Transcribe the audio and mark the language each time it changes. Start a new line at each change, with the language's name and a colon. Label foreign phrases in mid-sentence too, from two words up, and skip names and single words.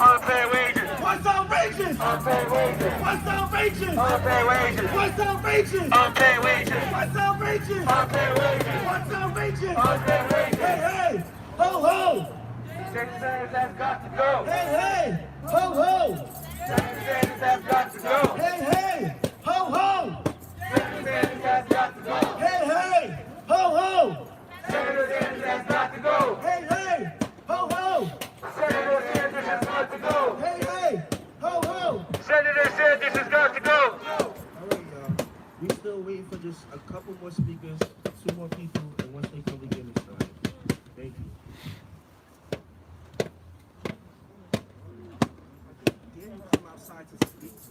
English: Unfair wages. What's outrageous? Unfair wages. What's outrageous? Unfair wages. What's outrageous? Unfair wages. What's outrageous? Unfair wages. What's outrageous? Unfair wages. Hey, hey, ho, ho. Senator Sanders has got to go. Hey, hey, ho, ho. Senator Sanders has got to go. Hey, hey, ho, ho. Senator Sanders has got to go. Hey, hey, ho, ho. Senator Sanders has got to go. Hey, hey, ho, ho. Senator Sanders has got to go. Hey, hey, ho, ho. Senator Sanders has got to go. All right, y'all. We still waiting for just a couple more speakers, 2 more people, and once they come, we get it started. Thank you. Dare you come outside to speak?